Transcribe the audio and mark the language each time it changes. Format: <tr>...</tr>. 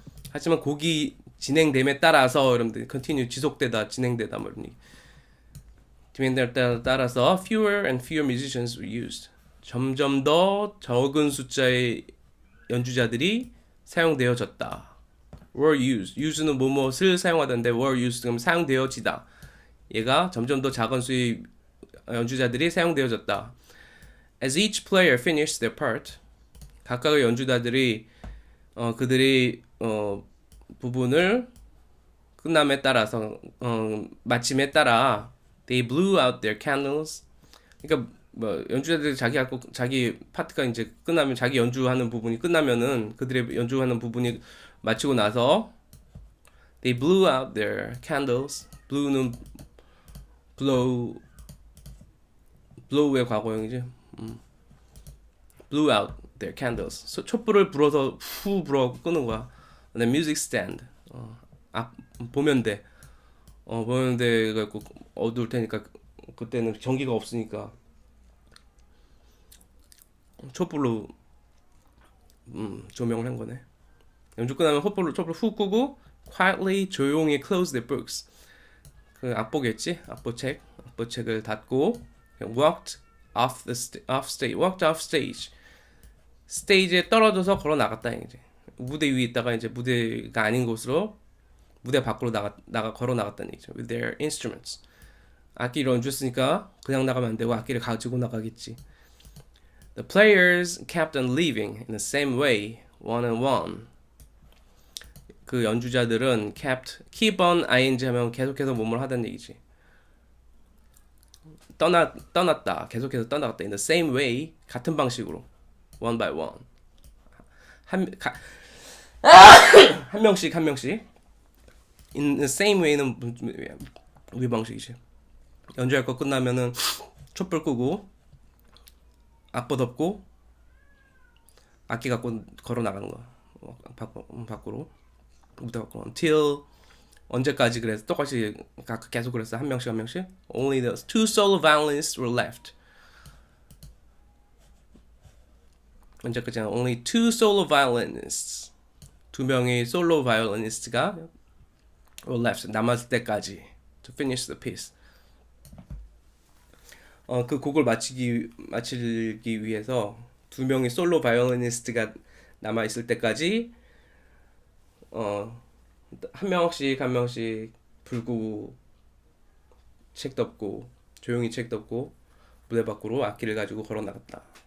<ko>하지만 곡이 진행됨에 따라서 여러분들 continue 지속되다, 진행되다 뭐 이런 얘기. 진행됨에 따라서</ko> <en>fewer and fewer musicians were used.</en> <ko>점점 더 적은 숫자의 연주자들이 사용되어졌다.</ko> <en>were used.</en> <ko>use는 뭐뭇을 사용하던데 were used 그럼 사용되어지다. 얘가 점점 더 작은 수의 연주자들이 사용되어졌다.</ko> <en>As each player finished their part,</en> <ko>각각의 연주자들이 그들이 부분을 끝남에 따라서 마침에 따라</ko> <en>they blew out their candles.</en> <ko>그러니까 뭐 연주자들이 자기 파트가 이제 끝나면 자기 연주하는 부분이 끝나면은 그들의 연주하는 부분이 마치고 나서</ko> <en>they blew out their candles.</en> <ko>blow는 blow의 과거형이지.</ko> <en>blew out their candles.</en> <ko>촛불을 불어서 불어 끄는 거야.</ko> <en>The music stand. 보면대.</en> <ko>보면대가 어두울 테니까 그때는 전기가 없으니까 촛불로 조명을 한 거네. 연주 끝나면 촛불을 후 끄고 quietly 조용히</ko> <en>close their books.</en> <ko>그 악보겠지? 악보책을 닫고</ko> <en>walked off stage.</en> <ko>스테이지에 떨어져서 걸어 나갔다 이제. 무대 위에 있다가 이제 무대가 아닌 곳으로 무대 밖으로 걸어 나갔다는 얘기죠.</ko> <en>With their instruments.</en> <ko>악기를 연주했으니까 그냥 나가면 안 되고 악기를 가지고 나가겠지.</ko> <en>The players kept on leaving in the same way, one on one.</en> <ko>그 연주자들은 keep on ing 하면 계속해서 뭐뭘 하다는 얘기지. 떠났다. 계속해서 떠났다.</ko> <en>In the same way,</en> <ko>같은 방식으로.</ko> <en>One by one.</en> <ko>한 명씩. In the same way는 우리 방식이지. 연주할 거 끝나면은 촛불 끄고 악보 덮고 악기 갖고 걸어 나가는 거야. 밖으로 무대 밖으로. Until 언제까지 그래서 똑같이 계속 그랬어. 한 명씩.</ko> <en>Only the two solo violinists were left.</en> <ko>언제까지는</ko> <en>only two solo violinists.</en> <ko>두 명의 솔로 바이올리니스트가</ko> <en>were left.</en> <ko>남았을 때까지</ko> <en>to finish the piece.</en> <ko>그 곡을 마치기 위해서 두 명의 솔로 바이올리니스트가 남아 있을 때까지 한 명씩 불 끄고 책 덮고 조용히 책 덮고 무대 밖으로 악기를 가지고 걸어 나갔다.</ko>